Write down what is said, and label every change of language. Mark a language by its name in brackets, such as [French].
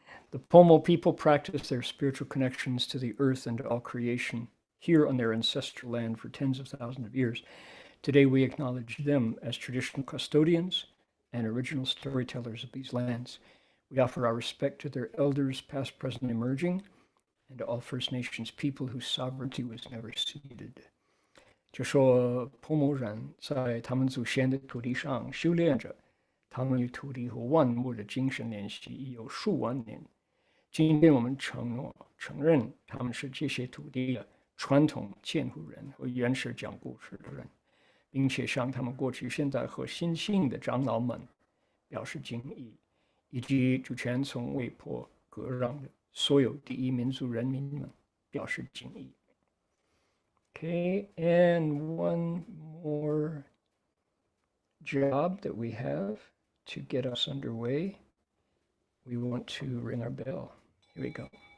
[English] The Pomo people practice their spiritual connections to the earth and to all creation here on their ancestral land for tens of thousands of years. Today we acknowledge them as traditional custodians and original storytellers of these lands. We offer our respect to their elders, past, present, and emerging, and to all First Nations people whose sovereignty was never ceded. [Chinese] 就说婆摩人在他们祖先的土地上修炼着，他们与土地和万物的精神联系已有数万年。今天我们承认他们是这些土地的传统监护人和原始讲故事的人，并且向他们过去、现在和新兴的长老们表示敬意，以及主权从未破割让的所有第一民族人民们表示敬意。 [English] Okay, and one more job that we have to get us underway. We want to ring our bell. Here we go.